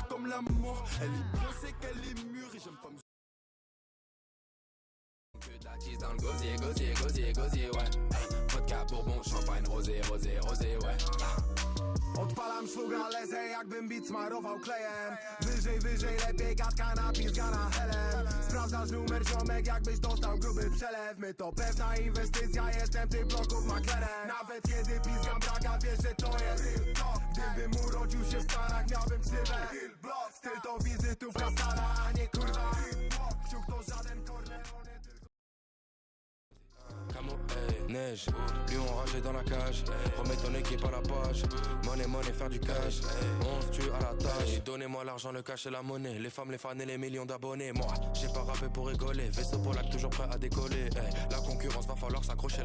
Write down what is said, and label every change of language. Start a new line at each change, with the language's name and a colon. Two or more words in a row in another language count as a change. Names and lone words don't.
French: l'amour. Elle est bien, c'est qu'elle est mûre et j'aime pas me... Que d'attise dans le gosier, gosier, gosier, gosier, ouais. Hey, vodka, bourbon, champagne, rosé, rosé, rosé, ouais.
Polish: Odpalam szluga, lecę jakbym beat smarował klejem. Wyżej, wyżej, lepiej gadka na pizga na helem. Sprawdzasz numer ziomek, jakbyś dostał gruby przelew. My to pewna inwestycja, jestem tych bloków maklerem. Nawet kiedy pizgam braga, wiesz, że to jest gdybym urodził się w Stanach, miałbym ksywę. Styl to wizytówka stara, a nie kurwa. Kciuk to żaden Corleone, tylko... Camo,
French: neige, lion enragé dans la cage. Remets ton équipe à la page.
English: Money, money,
French: faire du cash. On se tue à la tâche. Donnez-moi l'argent, le cash et la monnaie. Les femmes, les fans et les millions d'abonnés. Moi, j'ai pas rappé pour rigoler. Vaisseau Polac, toujours prêt à décoller. La concurrence, va falloir s'accrocher.